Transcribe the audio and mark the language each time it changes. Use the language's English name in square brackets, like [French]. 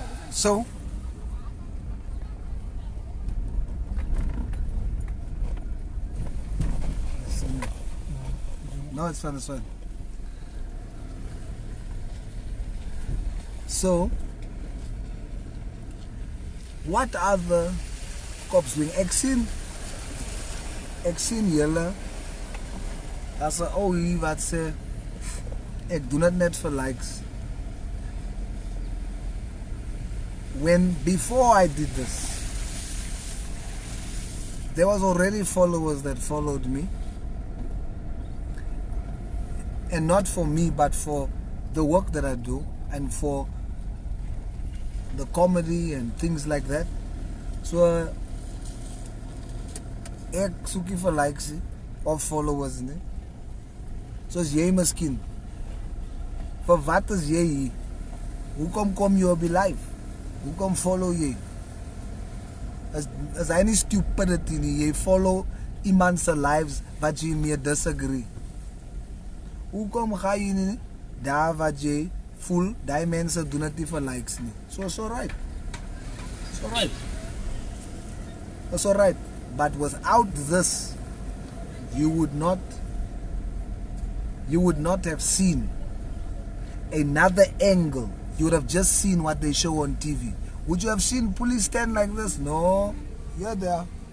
[English] So, no, it's fine, it's fine. So, what are the cops doing? [Afrikaans] Ek sien julle as 'n ou hier wat sê ek doen dit net vir likes. [English] When before I did this, there was already followers that followed me, and not for me but for the work that I do and for the comedy and things like that. [Afrikaans] So ek soekie vir likes of followers nie. Soos jy miskien. Vir wat is jy hier? Hoekom kom jy op die live? Hoekom follow jy? As hy nie stupidity nie, jy follow iemand se lives wat jy mee disagree. Hoekom ga jy nie daar wat jy voel, die mense doen dit nie vir likes nie. [English] So it's alright. It's alright. It's alright. But without this, you would not have seen another angle. You would have just seen what they show on TV. Would you have seen police stand like this? No. You're there.